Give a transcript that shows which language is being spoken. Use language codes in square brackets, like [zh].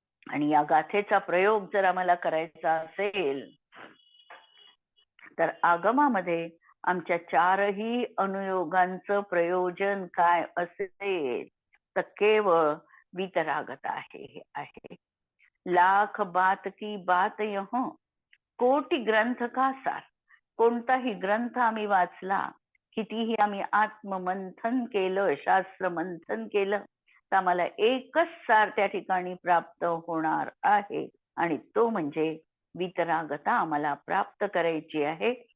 [mr] आणि या गाथेचा प्रयोग जर आम्हाला करायचा असेल तर आगमामध्ये आमच्या चारही अनुयोगांचं प्रयोजन काय असेल तर केवळ वितरागता आहे. [hi] लाख बात की बात यह, कोटी ग्रंथ का सार. [mr] कोणताही ग्रंथ आम्ही वाचला, कितीही आम्ही आत्ममंथन केलं, शास्त्र मंथन केलं, तर आम्हाला एकच सार त्या ठिकाणी प्राप्त होणार आहे आणि तो म्हणजे वितरागता आम्हाला प्राप्त करायची आहे.